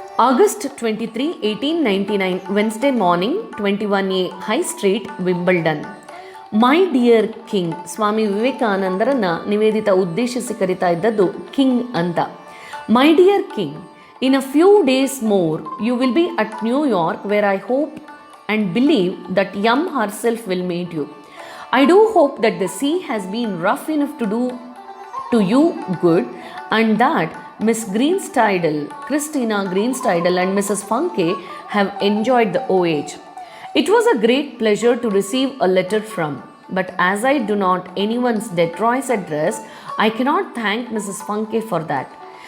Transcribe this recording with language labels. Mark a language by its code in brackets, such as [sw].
[en] August 23, 1899, Wednesday morning, 21A High Street, Wimbledon. My dear king. [kn] ಸ್ವಾಮಿ ವಿವೇಕಾನಂದರನ್ನು ನಿವೇದಿತಾ ಉದ್ದೇಶಿಸಿ ಕರಿತಾ ಇದ್ದದ್ದು king ಅಂತ. [en] My dear king, in a few days more you will be at New York, where I hope and believe that Yum herself will meet you. I do hope that the sea has been rough enough to do to you good, and that Miss Greenstidle, Christina Greenstidle and Mrs. Funke have enjoyed the voyage. It was a great pleasure to receive a letter from, but as I do not anyone's Detroit's address, I cannot thank Mrs. Funke for that.